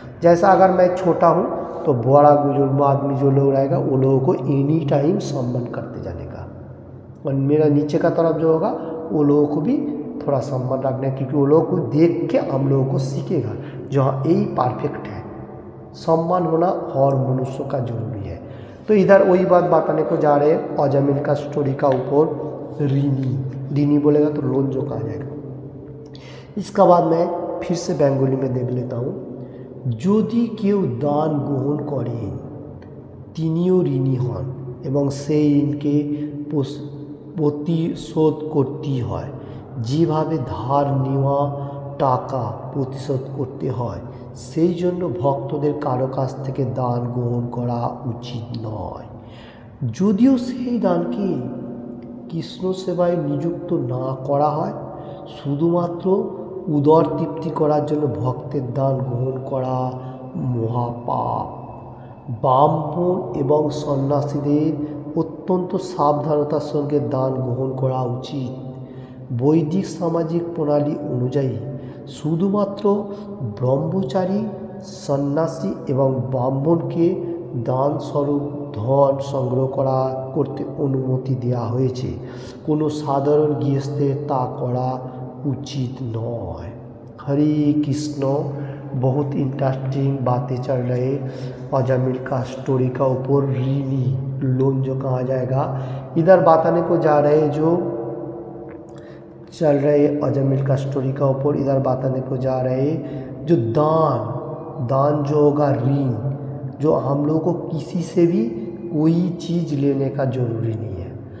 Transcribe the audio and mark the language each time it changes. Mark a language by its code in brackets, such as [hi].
[hi] जैसा अगर मैं छोटा हूँ तो बड़ा बुजुर्ग आदमी जो लोग रहेगा वो लोगों को एनी टाइम सम्मान करते जाने का, और मेरा नीचे का तरफ जो होगा वो लोगों को भी थोड़ा सम्मान रखना है, क्योंकि वो लोगों को देख के हम लोगों को सीखेगा जो हाँ यही परफेक्ट है। सम्मान होना और मनुष्य का जरूरी है। तो इधर वही बात बताने को जा रहे हैं अजमेर का स्टोरी का ऊपर ऋणी बोलेगा तो लोन जो कहा जाएगा। इसका बाद मैं फिर से बंगाली में देख लेता हूँ। [bn] যদি কেউ দান গ্রহণ করেন তিনিও ঋণী হন এবং সেই ঋণকে প্রতিশোধ করতেই হয়, যেভাবে ধার নেওয়া টাকা পরিশোধ করতে হয় সেই জন্য ভক্তদের কারো কাছ থেকে দান গ্রহণ করা উচিত নয়। যদিও সেই দানকে কৃষ্ণ সেবায় নিযুক্ত না করা হয়, শুধুমাত্র উদর তৃপ্তি করার জন্য ভক্তের দান গ্রহণ করা মহাপাপ। ব্রাহ্মণ এবং সন্ন্যাসীদের অত্যন্ত সাবধানতার সঙ্গে দান গ্রহণ করা উচিত। বৈদিক সামাজিক প্রণালী অনুযায়ী শুধুমাত্র ব্রহ্মচারী সন্ন্যাসী এবং ব্রাহ্মণকে দানস্বরূপ ধন সংগ্রহ করতে অনুমতি দেওয়া হয়েছে, কোনো সাধারণ গৃহস্থের তা করা उचित नय। [hi] हरे कृष्ण। बहुत इंटरेस्टिंग बातें चल रहे अजमेर का स्टोरी का ऊपर ऋणी लोन जो कहा जाएगा। इधर बताने को जा रहे जो चल रहे अजमेर का स्टोरी का ऊपर, इधर बताने को जा रहे जो दान जो होगा ऋण, जो हम लोग को किसी से भी कोई चीज़ लेने का जरूरी नहीं है।